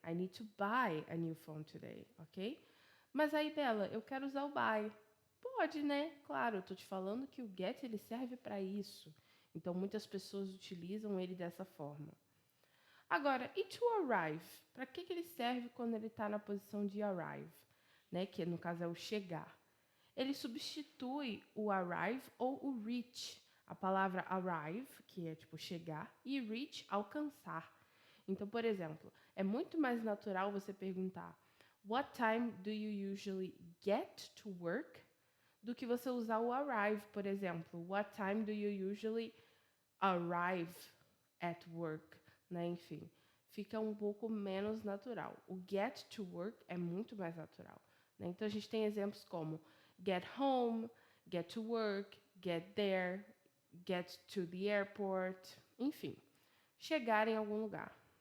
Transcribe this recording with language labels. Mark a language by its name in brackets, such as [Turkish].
[English] I need to buy a new phone today, ok? [Portuguese] Mas aí, Bela, eu quero usar o buy. Pode, né? Claro, eu tô te falando que o get ele serve para isso. Então, muitas pessoas utilizam ele dessa forma. Agora, e to arrive? Para que ele serve quando ele está na posição de arrive? Né? Que no caso é o chegar. Ele substitui o arrive ou o reach. A palavra arrive, que é tipo chegar, e reach, alcançar. Então, por exemplo, é muito mais natural você perguntar [English] What time do you usually get to work? [Portuguese] Do que você usar o arrive, por exemplo. [English] What time do you usually arrive at work? [Portuguese] Né? Enfim, fica um pouco menos natural. O get to work é muito mais natural. Né? Então a gente tem exemplos como [English] get home, get to work, get there, get to the airport, [Portuguese] enfim, chegar em algum lugar.